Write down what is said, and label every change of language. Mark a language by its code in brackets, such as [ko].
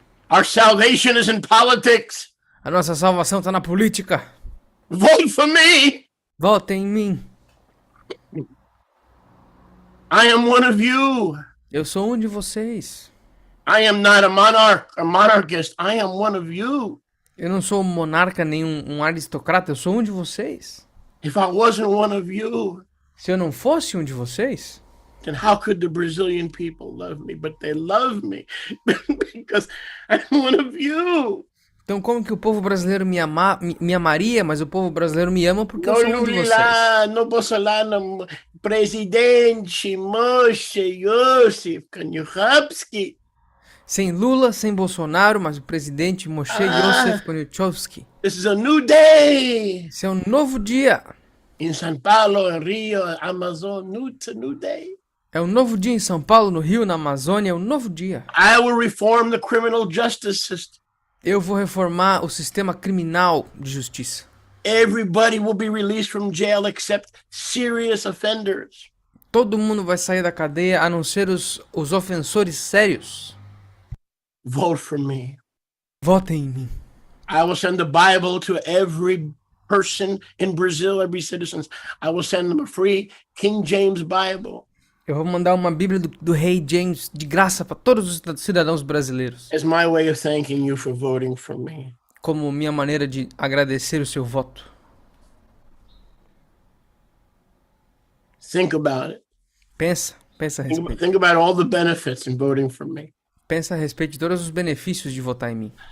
[en] Our salvation is in politics. [pt] A nossa salvação tá na política. [en] Vote for me. [pt] Votem em mim. [en] I am one of you. [pt] Eu sou um de vocês. [en] I am not a monarchist. I am one of you. [pt] Eu não sou um monarca nem um aristocrata. Eu sou um de vocês. [en] If I wasn't one of you, [pt] Se eu não fosse um de vocês, [en] then how could the Brazilian people love me? But they love me because I'm one of you. [pt] então como que o povo brasileiro me amaria, mas o povo brasileiro me ama porque eu [en] No [pt] sou um de vocês? [en] Lula, no Bolsonaro, presidente Moshe Yosef Koniuchowski. [pt] Sem Lula, sem Bolsonaro, mas o presidente Moshe Yosef Koniuchowski. [en] This is a new day. [pt] Esse é um novo dia. [en] In São Paulo, in Rio, Amazon, new day. [pt] É um novo dia em São Paulo, no Rio, na Amazônia, é um novo dia. [en] I will reform the criminal justice system. [pt] Eu vou reformar o sistema criminal de justiça. [en] Everybody will be released from jail except serious offenders. [pt] Todo mundo vai sair da cadeia, a não ser os ofensores sérios. [en] Vote for me. [pt] Votem em mim. [en] I will send the Bible to every person in Brazil, every citizen. I will send them a free King James Bible [pt] Eu vou mandar uma Bíblia do Rei James de graça para todos os cidadãos brasileiros, [en] as my way of thanking you for voting for me. [pt] como minha maneira de agradecer o seu voto. [en] Think about it. [pt] Pensa a respeito. [en] Think about all the benefits in voting for me. [pt] Pensa a respeito de todos os benefícios de votar em mim.